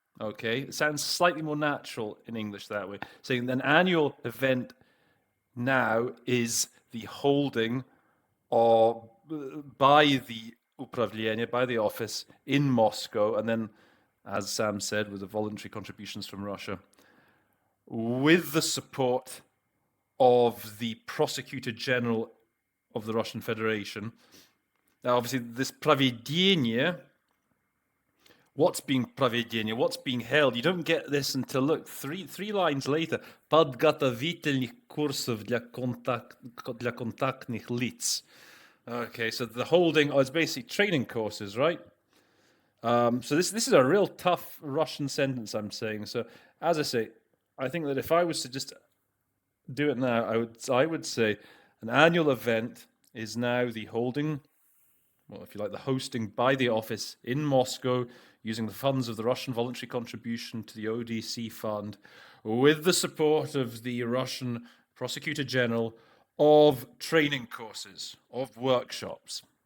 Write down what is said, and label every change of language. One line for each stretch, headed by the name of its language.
English: Okay, it sounds slightly more natural in English that way. Saying an annual event now is the holding by the upravlение, by the office in Moscow, and then, as Sam said, with the voluntary contributions from Russia, with the support of the Prosecutor General of the Russian Federation. Now, obviously, this проведение, what's being held? You don't get this until, look, three lines later.
Russian: Подготовительных курсов для контактных лиц.
English: Okay, so the holding is basically training courses, right? So this is a real tough Russian sentence I'm saying. So as I say, I think that if I was to just do it now, I would say an annual event is now the holding, well, if you like, the hosting by the office in Moscow using the funds of the Russian voluntary contribution to the ODC fund with the support of the Russian Prosecutor General of training courses, of workshops.